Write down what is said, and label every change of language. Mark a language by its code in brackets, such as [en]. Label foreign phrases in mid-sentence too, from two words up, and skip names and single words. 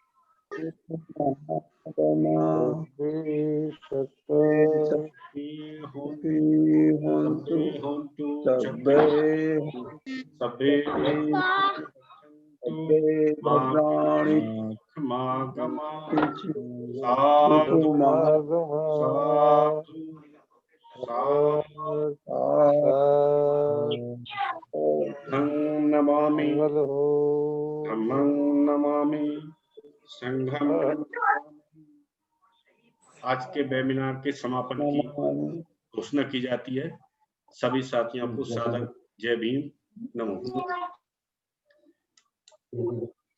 [pi] सब्बे भद्राणि मा गमात्। साधु साधु धम्मं नमामि, धम्मं नमामि, संघं नमामि। [hi] आज के वेबिनार के समापन की घोषणा की जाती है। सभी साथियों को सादर जय भीम, नमो।